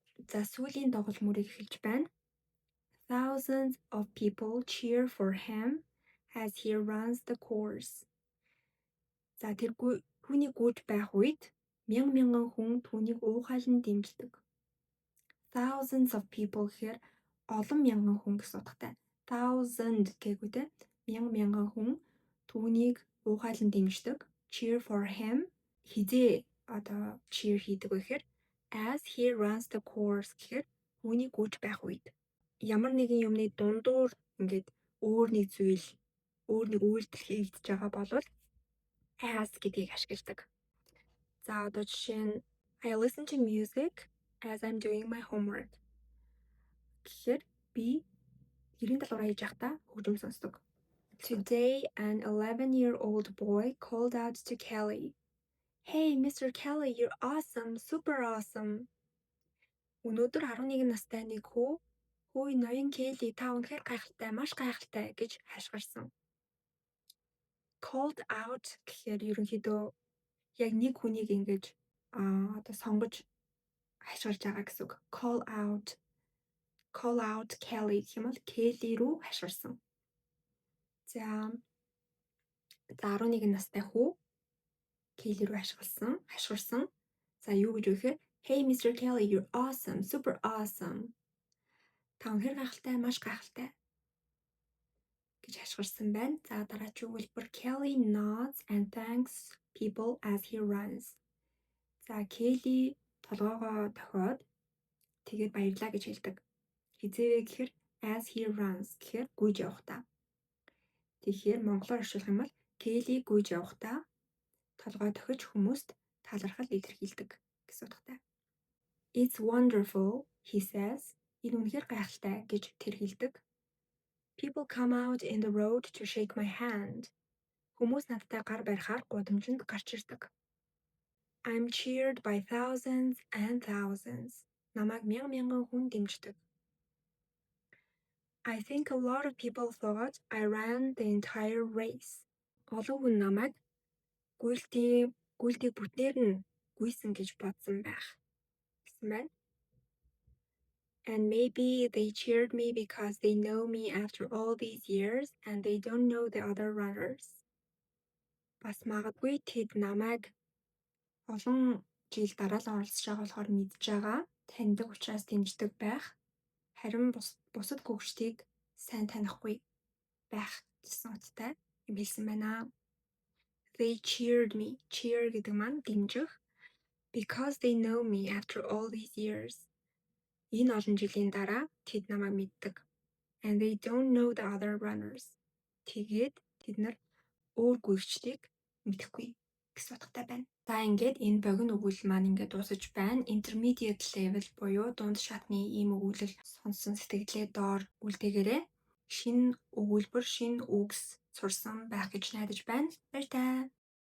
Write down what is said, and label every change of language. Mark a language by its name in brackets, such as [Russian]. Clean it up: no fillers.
[Mongolian] За сүүлийн тоглол мөрийг эхэлж байна. [English] Thousands of people cheer for him as he runs the course. [Mongolian] За түүний гүйж байх үед мянган хүн түүнийг уухайлан дэмждэг. Thousands of people гэхээр олон мянган хүн гэсэн утгатай. Thousand гээгүүтэй мянган хүн түүнийг уухайлан дэмждэг. [English] Cheer for him [Mongolian] хизээ одоо cheer хийдэг вэ гэхээр [English] as he runs the course [Mongolian] гэхээр түүний гүйж байх үед ямар нэгэн юмны дундуур ингээд өөр нэг зүйл өөр нэг үйлдэл хийгдэж байгаа бол as гэдгийг ашигладаг. [English] За одоо жишээ нь I listen to music as I'm doing my homework. [Mongolian] гэхээр би гэрийн даалгавраа хийж байхдаа хөгжим сонсдог. [English] Today an 11-year-old boy called out to Kelly. Hey, Mr. Kelly, you're awesome, super awesome. [Mongolian] Өнөөдөр 11 настай нэг хүү "Хөөе, ноён Келли, та үнэхээр гайхалтай, маш гайхалтай" гэж хашгирсан. Called out гэхээр ерөнхийдөө яг нэг хүнийг ингэж одоо сонгож хашгирж байгаа гэсэн үг. [English] Call out Kelly [Mongolian] гэх юм бол Kelly рүү хашгирсан. За 11 настай хүү Kelly рүү хашгирсан. За юу гэж вэ гэхээр [English] Hey Mr. Kelly, you're awesome, super awesome. [Mongolian] Та үнэхээр гайхалтай, маш гайхалтай гэж хашгирсан байна. За дараагийн өгүүлбэр [English] Kelly nods and thanks people as he runs. [Mongolian] За Kelly толгоогоо дохиод тэгээд баярлаа гэж хэлдэг. Хизээвэ гэхээр as he runs гэхээр гүйж явахдаа. Тэгэхээр монголоор орчуулах юм бол Kelly гүйж явахдаа толгой дохиж хүмүүст талархал илэрхийлдэг гэсэн утгатай. [English] It's wonderful, he says. [Mongolian] Энэ үнэхээр гайхалтай гэж тэр хэлдэг. [English] People come out in the road to shake my hand. [Mongolian] Хүмүүс надтай гар барихаар гудамжинд гарч ирдэг. [English] I'm cheered by thousands and thousands. [Mongolian] Намайг мянган хүн дэмждэг. [English] I think a lot of people thought I ran the entire race. [Mongolian] Олон хүн намайг гүйлтийн Өгүүлбэрийг бүтнээр нь гүйсэн гэж бодсон байх гэсэн байна. [English] And maybe they cheered me because they know me after all these years and they don't know the other runners. [Mongolian] Бас магадгүй тэд намайг олон жил дараалан оролцож байгаа болохоор мэдж байгаа, таньдаг учраас дэмждэг байх. Харин бусад гүйчдийг сайн танихгүй байх гэсэн утгатай юм хэлсэн байна. [English] They cheered me. [Mongolian] Cheer гэдэг маань дэмжих. [English] Because they know me after all these years. [Mongolian] Энэ олон жилийн дараа тэд намайг мэддэг. [English] And they don't know the other runners. [Mongolian] Тэгээд тэд нар өөр гүйчдийг мэдэхгүй гэсэн утгатай байна. За ингээд энэ богино өгүүлэл маань ингээд дуусаж байна. [English] Intermediate level [Mongolian] буюу дунд шатны ийм өгүүлэл сонсон сэтгэлээ доор үлдээгээрэй. Шинэ өгүүлбэр, шинэ үгс сурсан байх гэж найдаж байна. Баяр таа.